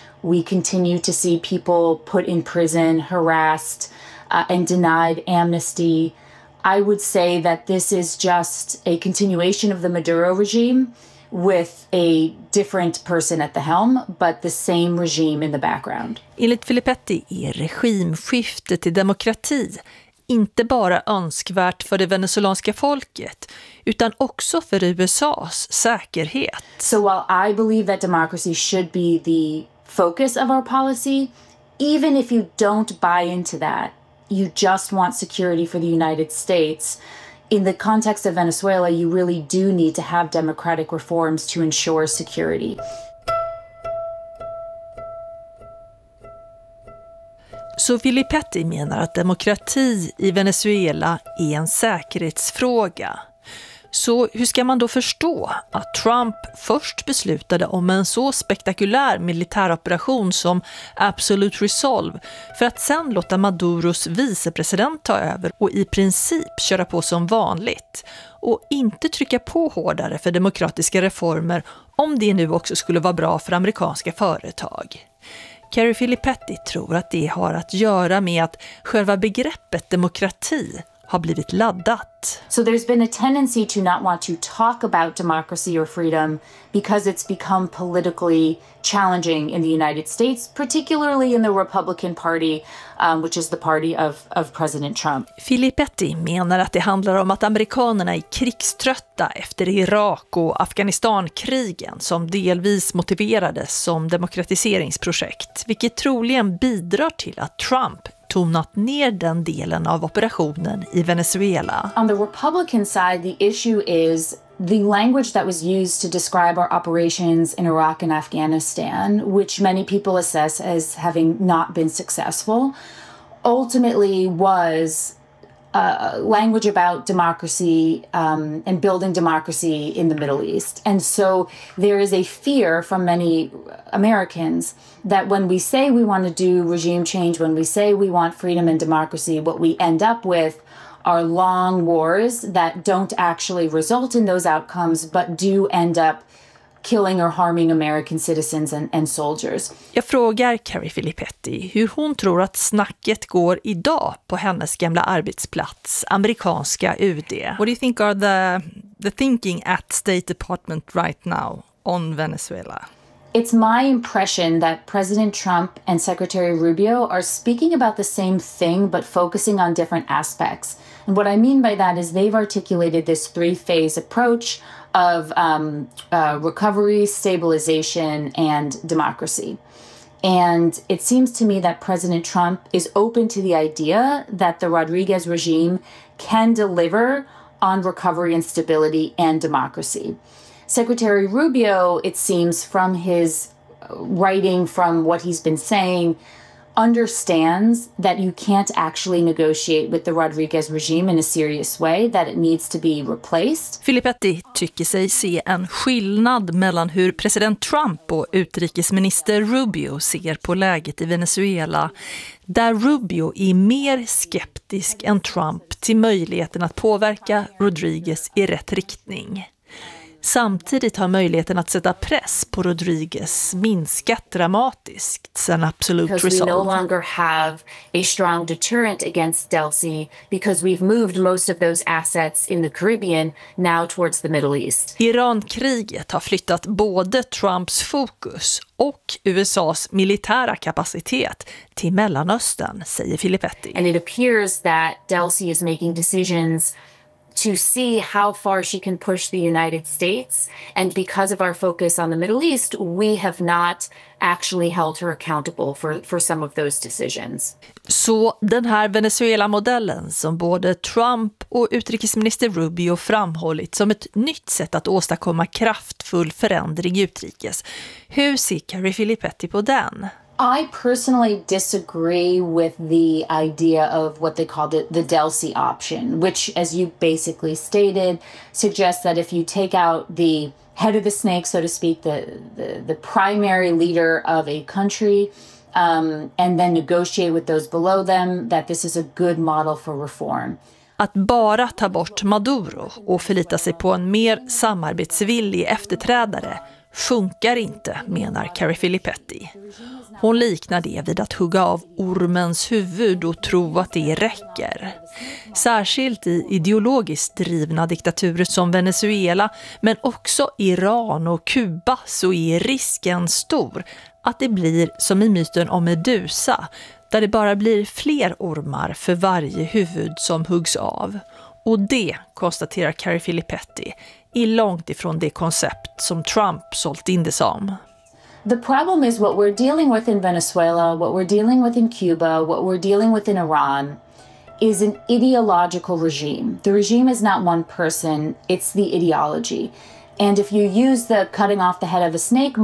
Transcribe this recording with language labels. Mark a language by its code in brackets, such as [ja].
[en] We continue to see people put in prison, harassed, and denied amnesty. I would say that this is just a continuation of the Maduro regime with a different person at the helm, but the same regime in the background. [sv] Enligt Filippetti är regimskiftet till demokrati inte bara önskvärt för det venezuelanska folket, utan också för USA:s säkerhet. [en] So while I believe that democracy should be the focus of our policy, even if you don't buy into that, you just want security for the United States, in the context of Venezuela, you really do need to have democratic reforms to ensure security. [sv] Så Filippetti menar att demokrati i Venezuela är en säkerhetsfråga. Så hur ska man då förstå att Trump först beslutade om en så spektakulär militäroperation som Absolute Resolve för att sen låta Maduros vicepresident ta över och i princip köra på som vanligt och inte trycka på hårdare för demokratiska reformer om det nu också skulle vara bra för amerikanska företag? Carrie Filippetti tror att det har att göra med att själva begreppet demokrati har blivit laddat. [en] So there's been a tendency to not want to talk about democracy or freedom because it's become politically challenging in the United States, particularly in the Republican Party, which is the party of President Trump. [sv] Filippetti menar att det handlar om att amerikanerna är krigströtta efter Irak- och Afghanistankrigen som delvis motiverades som demokratiseringsprojekt, vilket troligen bidrar till att Trump tonat ner den delen av operationen i Venezuela. [en] On the Republican side, the issue is the language that was used to describe our operations in Iraq and Afghanistan, which many people assess as having not been successful, ultimately was language about democracy and building democracy in the Middle East. And so there is a fear from many Americans that when we say we want to do regime change, when we say we want freedom and democracy, what we end up with are long wars that don't actually result in those outcomes, but do end up killing or harming American citizens and soldiers. [sv] Jag frågar Carrie Filippetti hur hon tror att snacket går idag på hennes gamla arbetsplats, amerikanska UD. [en] What do you think are the thinking at State Department right now on Venezuela? It's my impression that President Trump and Secretary Rubio are speaking about the same thing but focusing on different aspects. And what I mean by that is they've articulated this three-phase approach of recovery, stabilization, and democracy. And it seems to me that President Trump is open to the idea that the Rodriguez regime can deliver on recovery and stability and democracy. Secretary Rubio, it seems from his writing, from what he's been saying, understands that you can't actually negotiate with the Rodriguez regime in a serious way, that it needs to be replaced. [sv] Filippetti tycker sig se en skillnad mellan hur president Trump och utrikesminister Rubio ser på läget i Venezuela, där Rubio är mer skeptisk än Trump till möjligheten att påverka Rodriguez i rätt riktning. Samtidigt har möjligheten att sätta press på Rodriguez minskat dramatiskt sen Absolute Resolve. [en] Because we no longer have a strong deterrent against Delcy because we've moved most of those assets in the Caribbean now towards the Middle East. [sv] Irankriget har flyttat både Trumps fokus och USA:s militära kapacitet till Mellanöstern, säger Filippetti. [en] And it appears that Delcy is making decisions to see how far she can push the United States, and because of our focus on the Middle East, we have not actually held her accountable for some of those decisions. [sv] Så den här Venezuela-modellen som både Trump och utrikesminister Rubio framhållit som ett nytt sätt att åstadkomma kraftfull förändring i utrikes. Hur ser Carrie Filippetti på den? [en] I personally disagree with the idea of what they call the Delcy option, which, as you basically stated, suggests that if you take out the head of the snake, so to speak, the primary leader of a country, and then negotiate with those below them, that this is a good model for reform. [sv] Att bara ta bort Maduro och förlita sig på en mer samarbetsvillig efterträdare funkar inte, menar Carrie Filippetti. Hon liknar det vid att hugga av ormens huvud och tro att det räcker. Särskilt i ideologiskt drivna diktaturer som Venezuela, men också Iran och Kuba, så är risken stor att det blir som i myten om Medusa, där det bara blir fler ormar för varje huvud som huggs av. Och det, konstaterar Carrie Filippetti, är långt ifrån det koncept som Trump sålt in det som. [en] The problem is what we're dealing with in Venezuela, what we're dealing with in Cuba, what we're dealing with in Iran is an ideological regime. The regime is not one person, it's the ideology. And if you use the cutting off the head of a snake model,